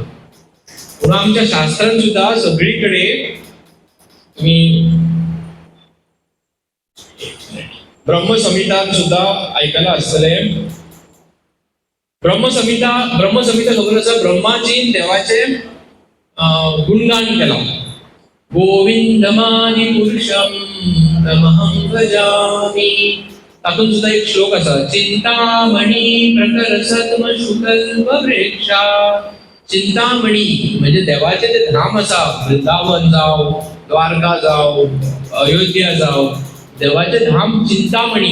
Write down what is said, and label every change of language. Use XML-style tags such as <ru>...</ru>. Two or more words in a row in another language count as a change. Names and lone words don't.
<kok>म्हणून आमच्या शास्त्रांत सुद्धा सगळीकडे तुम्ही ब्रह्मसंहितान सुद्धा ऐकायला आसतले. ब्रह्मसंहिता खबर आसा ब्रह्माची देवाचे गुणगान केला.</kok> <sa>गोविंदमादि पुरुषम ब्रह्मं भजामि.</sa> <kok>तातूंत सुद्धा एक श्लोक आसा.</kok> <sa>चिंतामणी प्रकर सत्म शुकल्प वृक्षा.</sa> <kok>चिंतामणी म्हणजे देवाचे जे धाम आसा, वृंदावन जाव, द्वारका जाव, अयोध्या जाव, देवाचे धाम चिंतामणी.</kok>